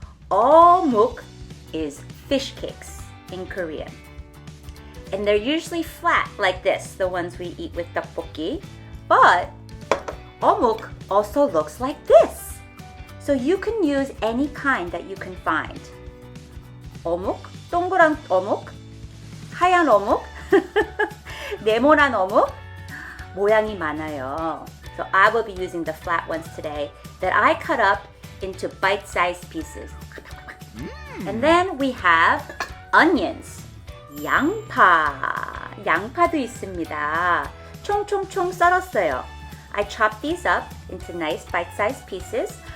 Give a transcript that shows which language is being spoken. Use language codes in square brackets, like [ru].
[en] Eomuk is fish cakes in Korean. And they're usually flat like this, the ones we eat with tteokbokki. But eomuk also looks like this. So you can use any kind that you can find. [ko] 어묵, 동그란 어묵, 하얀 어묵, 네모난 어묵, 모양이 많아요. [en] So I will be using the flat ones today that I cut up into bite-sized pieces. And then we have onions, 양파. [ko] 양파도 있습니다. 총총총 썰었어요. [en] I chop these up into nice bite-sized pieces.